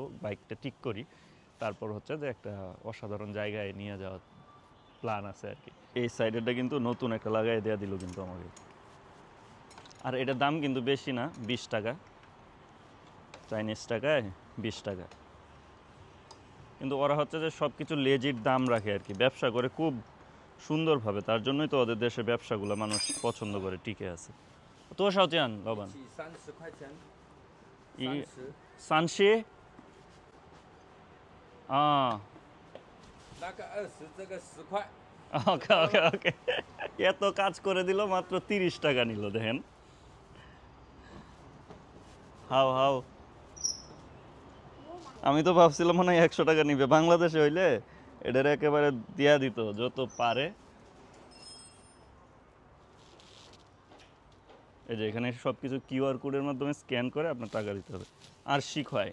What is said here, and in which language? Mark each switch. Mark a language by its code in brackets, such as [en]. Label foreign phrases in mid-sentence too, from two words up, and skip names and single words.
[bn] বাইকটা ঠিক করি তারপর হচ্ছে যে একটা অসাধারণ জায়গায় নিয়ে যাওয়ার প্ল্যান আছে আর কি এই সাইডেরটা কিন্তু নতুন একটা লাগাই দেওয়া দিল কিন্তু আমাকে আর এটার দাম কিন্তু বেশি না 20 টাকা চাইনিজ টাকায় 20 টাকা কিন্তু ওরা হচ্ছে যে সব কিছু লেজিট দাম রাখে আর কি ব্যবসা করে খুব সুন্দরভাবে তার জন্যই তো ওদের দেশে ব্যবসাগুলো মানুষ পছন্দ করে টিকে আছে তো [zh] 多少钱 老板 30块钱 30啊那个20这个10块 [bn] ওকে ওকে ওকে এত কাজ করে দিল মাত্র 30 টাকা নিল দেখেন [zh] 好 好 [bn] আমি তো ভাবছিলাম মনে হয় 100 টাকা নিবে বাংলাদেশে হইলে এটার একেবারে দিয়া দিত যত পারে এই যে এখানে সব কিছু কিউআর কোডের মাধ্যমে স্ক্যান করে আপনার টাকা দিতে হবে আর শিখায়